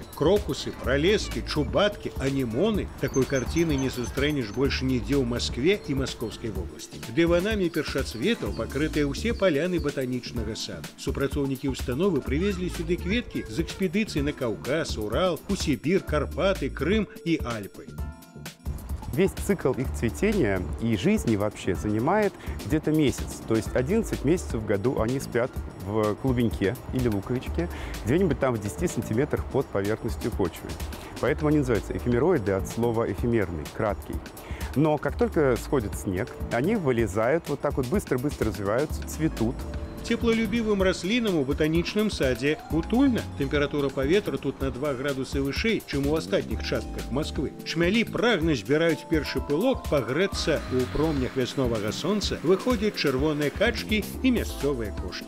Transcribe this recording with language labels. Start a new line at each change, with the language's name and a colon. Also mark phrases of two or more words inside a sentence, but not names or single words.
Belarusian: Крокусы, пралескі, чубаткі, анемоны. Такой карціны не сустрэнеш больш нідзе ў Маскве і Маскоўскай вобласці. Дыванамі першацветаў пакрытыя ўсе паляны батанічнага саду. Супрацоўнікі ўстановы прывезлі сюды кветкі з экспедыцый на Каўказ, Урал, у Сібір, Карпаты, Крым і Альпы.
Russian: Весь цикл их цветения и жизни вообще занимает где-то месяц. То есть 11 месяцев в году они спят в клубеньке или луковичке, где-нибудь там в 10 сантиметрах под поверхностью почвы. Поэтому они называются эфемероиды от слова «эфемерный», краткий. Но как только сходит снег, они вылезают, вот так вот быстро-быстро развиваются, цветут.
Belarusian: Цеплолюбівым раслінам у батанічным садзе утульна. Тэмпература паветра тут на 2 градусы вышэй, чым у астатніх частках Масквы. Чмялі прагна збіраюць першы пылок, пагрэцца ў промнях вясновага сонца, выходзяць чырвоныя качкі і мясцовыя кошкі.